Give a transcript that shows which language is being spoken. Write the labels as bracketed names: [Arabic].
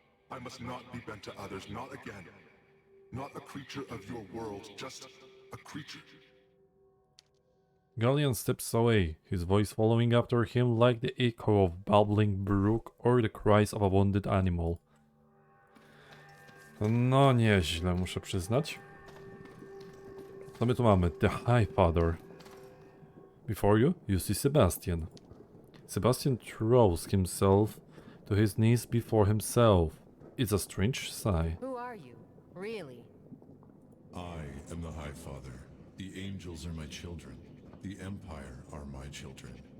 [English] I must not be bent to others, not again. Not a creature of your world, just a creature. Galleon steps away, his voice following after him like the echo of babbling brook or the cries of a wounded animal. [Polish] No nieźle, muszę przyznać. Co my tu mamy? [English] The High Father. Before you, you see Sebastian. Sebastian throws himself to his knees before himself. It's a strange sigh. Who are you? Really? I am the High Father. The angels are my children. The Empire are my children.